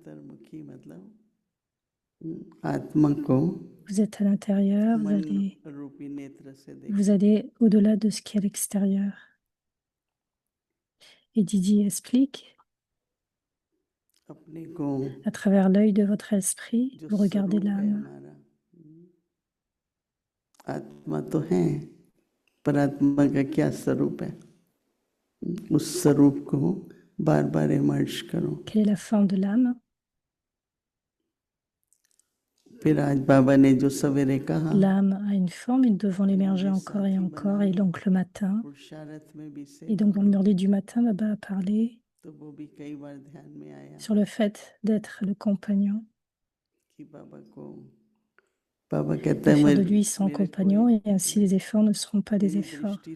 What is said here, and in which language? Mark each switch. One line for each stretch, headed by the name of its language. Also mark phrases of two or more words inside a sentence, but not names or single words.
French: Vous êtes à l'intérieur, vous allez au-delà de ce qui est à l'extérieur. Et Didi explique, à travers l'œil de votre esprit, vous regardez l'âme.
Hindi: आत्मा तो है, पर आत्मा का क्या स्वरूप है, उस स्वरूप को बार बार इमर्ज करो।
French: Quelle est la forme de l'âme?
Hindi: फिर आज बाबा ने जो सवेरे कहा,
French: l'âme a une forme et nous devons l'émerger encore et encore. Et donc le matin, et donc dans le murli du matin, Baba a parlé sur le fait d'être le compagnon, de faire de lui son compagnon, et ainsi les efforts ne seront pas des efforts.